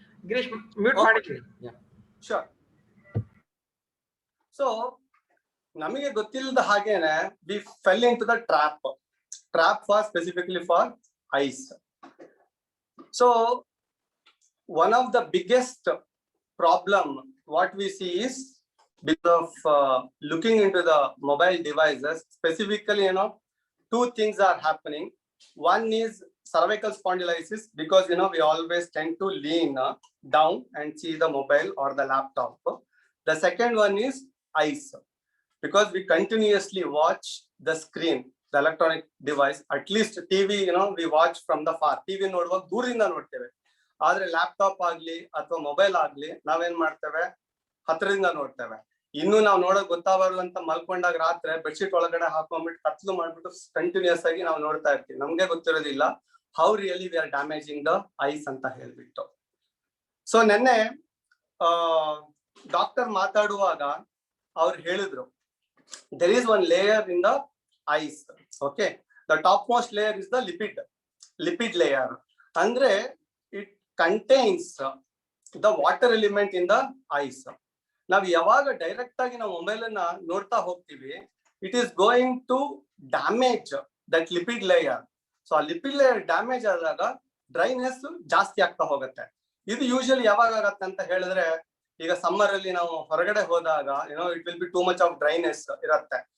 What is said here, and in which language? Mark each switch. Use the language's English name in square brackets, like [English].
[Kannada] Girish mute ಮಾಡಿದ್ರಿ. [English] Sure. So [Kannada] ನಮಗೆ ಗೊತ್ತಿಲ್ಲದ ಹಾಗೇನೆ [English] We fell into the trap for specifically for eyes. So one of the biggest problem what we see is because of looking into the mobile devices, specifically 2 things are happening. One is cervical spondylitis, because we always tend to lean down and see the mobile or the laptop. The second one is eyes, because we continuously watch the screen, the electronic device. At least TV we watch from the far. [Kannada] TV ನೋಡುವಾಗ ದೂರದಿಂದ ನೋಡ್ತೇವೆ. ಆದ್ರೆ laptop ಆಗ್ಲಿ ಅಥವಾ mobile ಆಗ್ಲಿ ನಾವೇನ್ ಮಾಡ್ತೇವೆ, ಹತ್ರದಿಂದ ನೋಡ್ತೇವೆ. ಇನ್ನು ನಾವು ನೋಡೋಕ್ ಗೊತ್ತಾಗಬಾರ್ದು ಅಂತ ಮಲ್ಕೊಂಡಾಗ ರಾತ್ರಿ ಬೆಡ್ಶೀಟ್ ಒಳಗಡೆ ಹಾಕೊಂಡ್ಬಿಟ್ಟು ಕತ್ಲು ಮಾಡ್ಬಿಟ್ಟು ಕಂಟಿನ್ಯೂಸ್ ಆಗಿ ನಾವು ನೋಡ್ತಾ ಇರ್ತೀವಿ. ನಮ್ಗೆ ಗೊತ್ತಿರೋದಿಲ್ಲ [English] how really we are damaging the eyes [Kannada] ಅಂತ ಹೇಳ್ಬಿಟ್ಟು. ಸೊ ನೆನ್ನೆ ಡಾಕ್ಟರ್ ಮಾತಾಡುವಾಗ ಅವ್ರು ಹೇಳಿದ್ರು [English] there is one layer in the eyes. Okay, the topmost layer is the lipid layer. Andre it contains the water element in the eyes. Now [Kannada] yavaga direct agi na mobile na nodta hogtivi, [English] it is going to damage that lipid layer. So a lipid layer damage adaga dryness [Kannada] ಜಾಸ್ತಿ ಆಗ್ತಾ ಹೋಗುತ್ತೆ. ಇದು usually ಯಾವಾಗ ಆಗತ್ತೆ ಅಂತ ಹೇಳಿದ್ರೆ, ಈಗ summer ಅಲ್ಲಿ ನಾವು ಹೊರಗಡೆ ಹೋದಾಗ [English] it will be too much of dryness [Kannada] ಇರುತ್ತೆ.